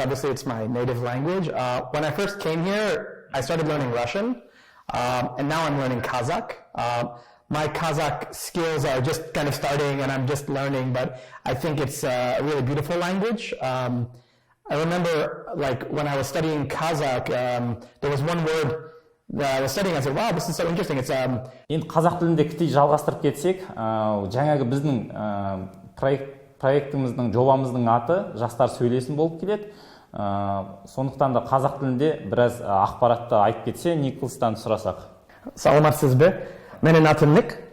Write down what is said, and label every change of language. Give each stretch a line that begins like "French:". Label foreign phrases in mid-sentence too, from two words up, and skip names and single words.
English: Obviously, it's my native language. When I first came here, I started learning Russian, and now I'm learning Kazakh. My Kazakh skills are just kind of starting, and I'm just learning, but I think it's a really beautiful language. I remember, like, when I was studying Kazakh, there was one word that I was studying. I said, wow, this is so interesting. It's
Kazakh: енді қазақ тілінде кітей жалғастырып кетсек, жаңағы біздің проектіміздің, жобамыздың аты Жастар Сөйлесін болып келеді. Сондықтан да қазақ тілінде біраз ақпаратты айтып кетсе, Николастан сұрасақ. Саламатсыз бе? Менің атым Ник.